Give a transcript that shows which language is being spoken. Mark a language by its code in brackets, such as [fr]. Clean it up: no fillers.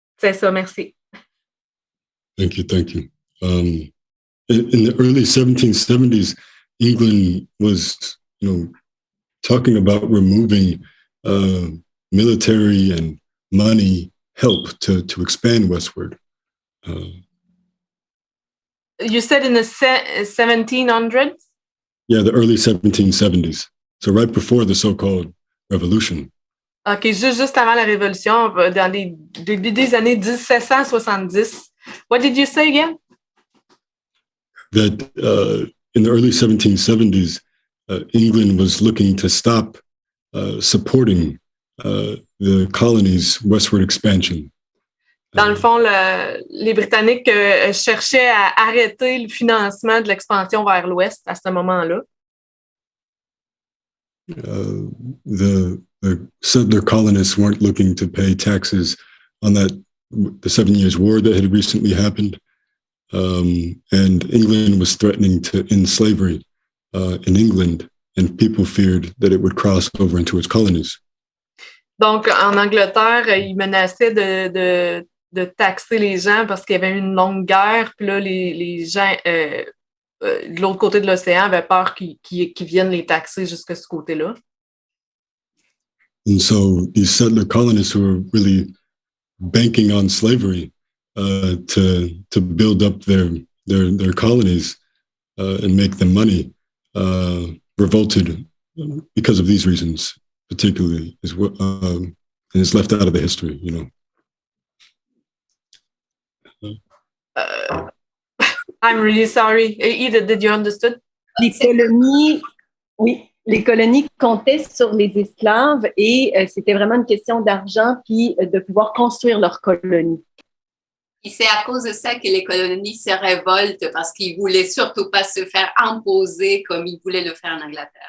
[fr] C'est ça, merci. [en] Thank you. In the early 1770s, England was, talking about removing military and money help to expand westward. You said in the 1700s? Yeah, the early 1770s. So right before the so-called revolution. [fr] OK, juste avant la Révolution, dans les début des années 1770. [en] What did you say again? That in the early 1770s, England was looking to stop supporting the colonies' westward expansion. [fr] Dans le fond, les Britanniques cherchaient à arrêter le financement de l'expansion vers l'ouest à ce moment-là. [en] The settler colonists weren't looking to pay taxes on the 7 Years' War that had recently happened, and England was threatening to end slavery in England, and people feared that it would cross over into its colonies. [fr] Donc, en Angleterre, ils menaçaient de taxer les gens parce qu'il y avait eu une longue guerre, puis là, les gens de l'autre côté de l'océan avaient peur qu'ils viennent les taxer jusqu'à ce côté-là. [en] And so these settler colonists who were really banking on slavery to build up their colonies and make them money revolted because of these reasons, particularly, and it's left out of the history, you know. I'm really sorry. Edith, did you understand? [fr] Les colonies, oui, les colonies comptaient sur les esclaves et c'était vraiment une question d'argent puis de pouvoir construire leur colonie. Et c'est à cause de ça que les colonies se révoltent parce qu'ils ne voulaient surtout pas se faire imposer comme ils voulaient le faire en Angleterre.